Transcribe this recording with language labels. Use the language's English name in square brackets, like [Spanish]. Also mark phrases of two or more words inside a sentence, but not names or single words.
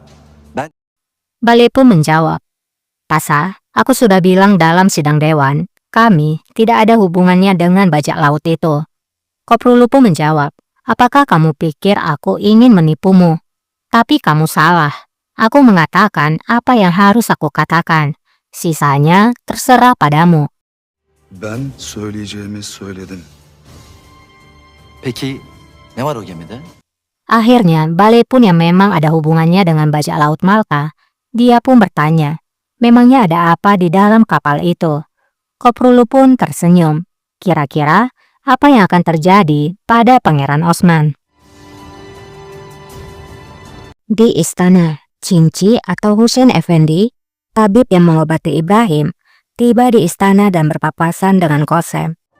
[Indonesian] Bale pun menjawab, Pasa, aku sudah bilang dalam sidang dewan, kami tidak ada hubungannya dengan bajak laut itu. Koprulu pun menjawab, apakah kamu pikir aku ingin menipumu? Tapi kamu salah. Aku mengatakan apa yang harus aku katakan. Sisanya terserah padamu. [Turkish] ben söyleyeceğimi söyledim. Peki ne var o gemide? [Indonesian] Akhirnya, Bale pun yang memang ada hubungannya dengan bajak laut Malta, dia pun bertanya, memangnya ada apa di dalam kapal itu? Koprulu pun tersenyum. Kira-kira apa yang akan terjadi pada Pangeran Osman? Di istana, Cinci atau Hussein Effendi, tabib yang mengobati Ibrahim, tiba di istana dan berpapasan dengan Kosem.